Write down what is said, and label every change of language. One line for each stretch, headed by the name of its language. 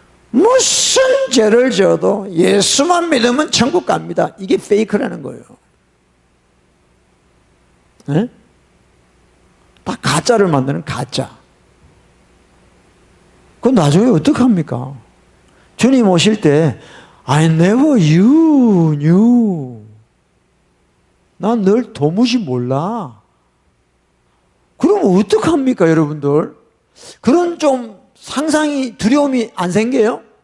Korean: 무슨 죄를 져도 예수만 믿으면 천국 갑니다. 이게 페이크라는 거예요. 네? 다 가짜를 만드는 가짜. 그건 나중에 어떡합니까? 주님 오실 때
English: I never you knew.
Korean: 난 널 도무지 몰라. 그럼 어떡합니까, 여러분들? 그런 좀 상상이, 두려움이 안 생겨요?